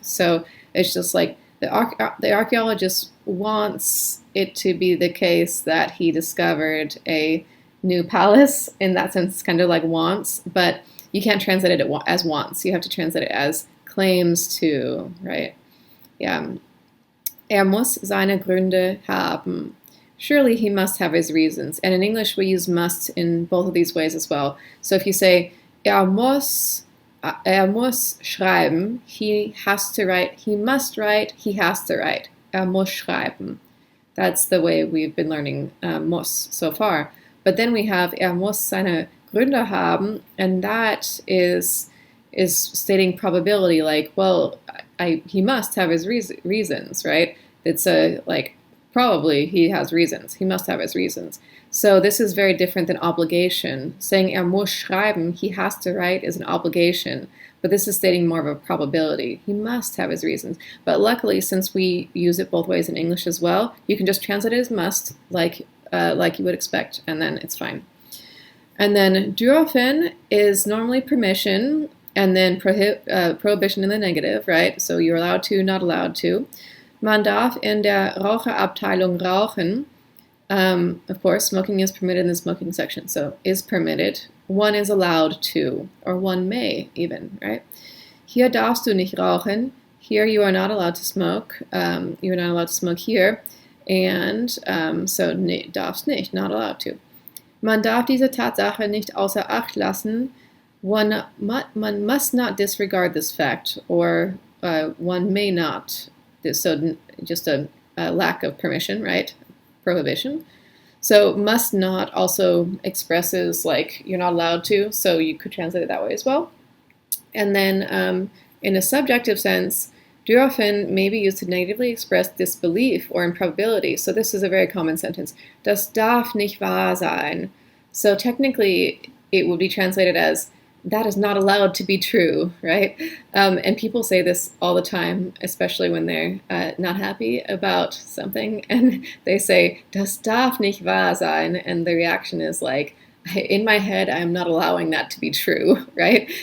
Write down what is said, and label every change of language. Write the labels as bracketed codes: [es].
[en] So it's just like the archaeologist wants it to be the case that he discovered a new palace. In that sense, it's kind of like wants, but you can't translate it as wants. You have to translate it as claims to, right? Yeah. [de] Muss seine Gründe haben. [en] Surely he must have his reasons. And in English, we use must in both of these ways as well. So if you say, [de] muss schreiben, [en] he has to write, he must write, he has to write. [de] Muss schreiben. [en] That's the way we've been learning muss so far. But then we have [de] muss seine Gründe haben, [en] and that is stating probability, like, well, he must have his reasons, right? It's probably he has reasons. He must have his reasons. So this is very different than obligation. Saying [de] muss schreiben, [en] he has to write, is an obligation. But this is stating more of a probability. He must have his reasons. But luckily, since we use it both ways in English as well, you can just translate it as must, like you would expect, and then it's fine. And then dürfen is normally permission, and then prohibition in the negative, right? So you're allowed to, not allowed to. [de] Man darf in der Raucherabteilung rauchen. [en] Of course, smoking is permitted in the smoking section. So is permitted. One is allowed to, or one may even, right? [de] Hier darfst du nicht rauchen. [en] Here you are not allowed to smoke. You're not allowed to smoke here. And so [de] darfst nicht, [en] not allowed to. [de] Man darf diese Tatsache nicht außer Acht lassen. [en] One must not disregard this fact, or one may not. So just a lack of permission, right? Prohibition. So must not also expresses like you're not allowed to, so you could translate it that way as well. And then in a subjective sense, dürfen may be used to negatively express disbelief or improbability. So this is a very common sentence. [de] Das darf nicht wahr sein. [en] So technically, it would be translated as that is not allowed to be true, right? And people say this all the time, especially when they're not happy about something, and they say, [de] das darf nicht wahr sein, [en] and the reaction is like, in my head, I'm not allowing that to be true, right?